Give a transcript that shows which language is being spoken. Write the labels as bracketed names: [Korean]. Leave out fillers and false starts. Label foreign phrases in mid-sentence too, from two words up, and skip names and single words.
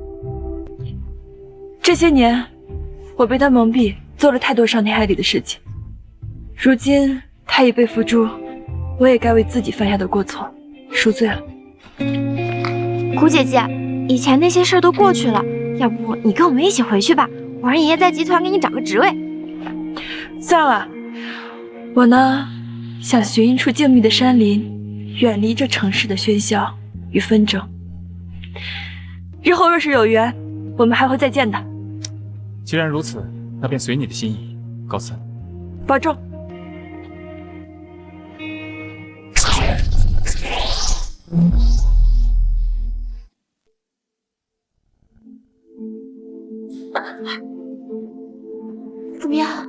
[Chinese] 這些年，我被他蒙蔽，做了太多傷天害理的事情。如今他已被付諸，我也該為自己犯下的過錯贖罪了。古姐姐，以前那些事兒都過去了，要不你跟我們一起回去吧，我讓爺爺在集團給你找個職位。算了，我呢，想尋一處靜謐的山林，遠離這城市的喧囂與紛爭。日後若是有緣，我們還會再見的。既然如此，那便隨你的心意。告辭。保重。怎麼樣？